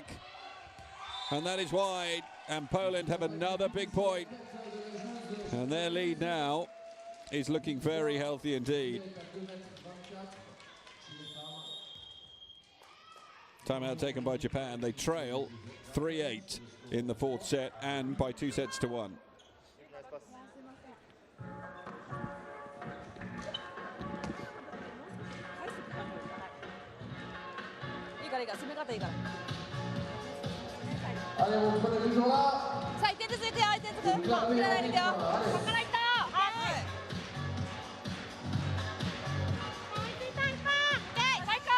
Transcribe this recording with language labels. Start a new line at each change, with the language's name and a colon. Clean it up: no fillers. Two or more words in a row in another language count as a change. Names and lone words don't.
English: And that is wide, and Poland have another big point. And their lead now is looking very healthy indeed. Timeout taken by Japan. They trail 3-8 in the fourth set, and by 2-1.
French: Allez, vous prenez toujours là.
Japanese: さあ、1点ずついくよ、1点ずつ。もう切らないでいくよ。ここからいった。はい。最高。